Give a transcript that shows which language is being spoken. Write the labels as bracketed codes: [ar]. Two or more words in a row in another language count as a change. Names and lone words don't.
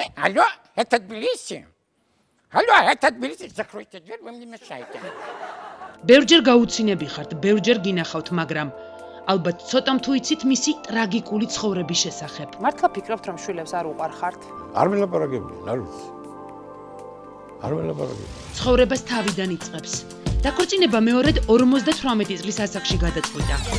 [ru] Алло, это Тбилиси? Алло, это Тбилиси, закройте дверь, вы мне мешаете. [ka] ბევრჯერ გაუცინები ხართ, ბევრჯერ გინახავთ, მაგრამ ალბათ ცოტამ თუ იცით მისი ტრაგიკული ცხოვრების შესახებ. მართლა ფიქრობთ რომ შვილებს არ უყარხართ? არ ველაპარაკებია, არ ვიცი. არ ველაპარაკებია. ცხოვრებას თავიდან იწყებს. დაქორწინება მეორედ 58 წლის ასაკში გადაწყვიტა.